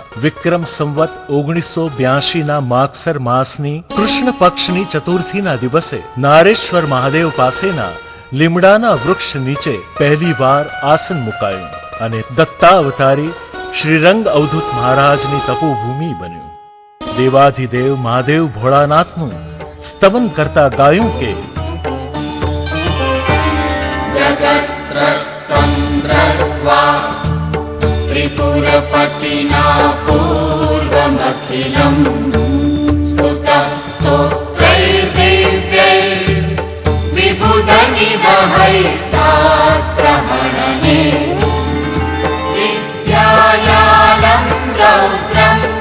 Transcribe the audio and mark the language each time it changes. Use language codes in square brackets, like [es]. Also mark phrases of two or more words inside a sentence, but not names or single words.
[gu] વિક્રમ સંવત 1982ના માગસર માસની કૃષ્ણ પક્ષની ચતુર્થીના દિવસે નારેશ્વર મહાદેવ પાસેના લીમડાના વૃક્ષ નીચે પહેલી વાર આસન મુકાયું અને દત્તાવતારી શ્રીરંગ અવધૂત મહારાજની તપોભૂમિ બન્યું. દેવાધિદેવ મહાદેવ ભોળાનાથનું સ્તવન કરતા ગાયું કે [sa] जगत्रस्तं दृष्ट्वा त्रिपुरपतिना पूर्वमखिलम् स्तुतः स्तोत्रैर्दिव्यैः विबुधनिवहैस्तात्प्रहरणे विद्यायालं रौद्रं